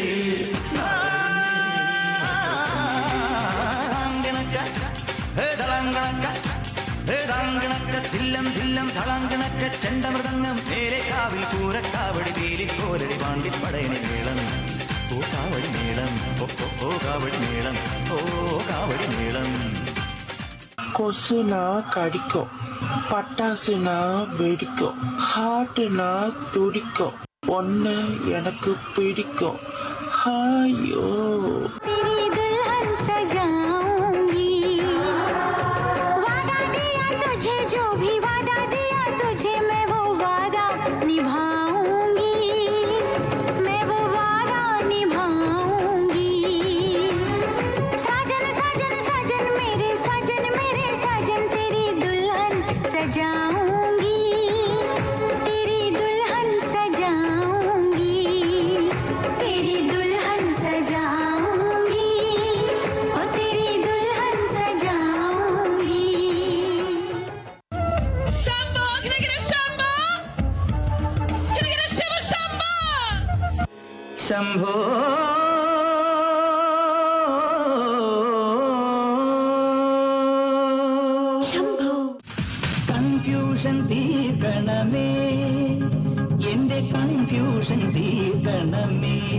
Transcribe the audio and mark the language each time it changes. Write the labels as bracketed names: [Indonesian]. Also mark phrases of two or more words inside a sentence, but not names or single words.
[Malayalam] ില്ലം ധില്ലം തളാങ്കിണക്ക ചെണ്ടമൃതങ്ങം മേലെ കാവിൽ കൂരക്കാവടി വേലിക്കോലടി പാണ്ടിപ്പടയണി മേളം ഓ കാവടി മേളം ഓ കാവടി മേളം ഓ കാവടി മേളം. [Tamil] கொசுனா கடிக்கும், பட்டாசுனா வெடிக்கும், ஹார்ட்னா துடிக்கும், ஒன்னு எனக்கு பிடிக்கும். ஐயோ [Hindi] जो भी वादा दिया तुझे मैं वो वादा निभाऊंगी, मैं वो वादा निभाऊंगी. साजन साजन साजन मेरे साजन तेरी दुल्हन सजाऊंगी, तेरी दुल्हन सजाऊंगी, तेरी दुल्हन सजाऊंगी, ओ तेरी दुल्हन सजाऊंगी. [Malayalam] ശംഭോ കൺഫ്യൂഷൻ തീർക്കണമേ, എന്റെ കൺഫ്യൂഷൻ തീർക്കണമേ,